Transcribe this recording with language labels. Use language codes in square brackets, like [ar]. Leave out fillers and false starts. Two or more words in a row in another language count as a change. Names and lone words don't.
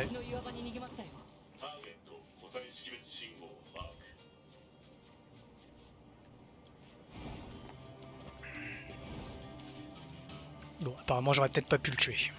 [ja] 別の岩場に逃げましたよ。ターゲット個体識別信号マーク。 [fr] Bon, apparemment, j'aurais peut-être pas pu le tuer.